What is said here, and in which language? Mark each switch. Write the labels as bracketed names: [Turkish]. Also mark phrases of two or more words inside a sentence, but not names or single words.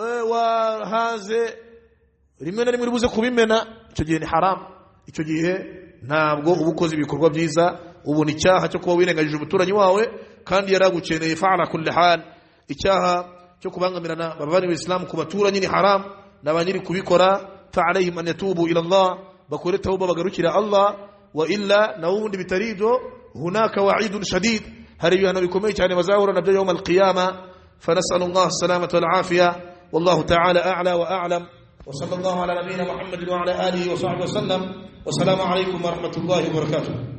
[Kinyarwanda] wahaze rimwe na rimwe ribuze kubimena icyo gihe ni haram icyo gihe ntabwo ubukoze ibikorwa byiza ubu ni cyaha cyo kuba wirengagije umuturanyi wawe kandi yaragukeneye [Arabic] فعلى كل حال [Kinyarwanda] icyaha cyo kubangamirana babari w'Islam ku baturanyi ni haram nabanyiri kubikora [Arabic] فعليهم أن يتوبوا إلى الله [Kinyarwanda] bakore tauba bagarukira Allah [Arabic] وإلا [Kinyarwanda] nawundi bitarido [Arabic] هناك وعيد شديد [Kinyarwanda] hari ibihano bikomeye cyane bazahura nabyo [Arabic] يوم القيامة فنسأل الله السلامة والعافية والله تعالى أعلى وأعلم وصلى الله على نبينا محمد وعلى آله وصحبه وسلم والسلام عليكم ورحمة الله وبركاته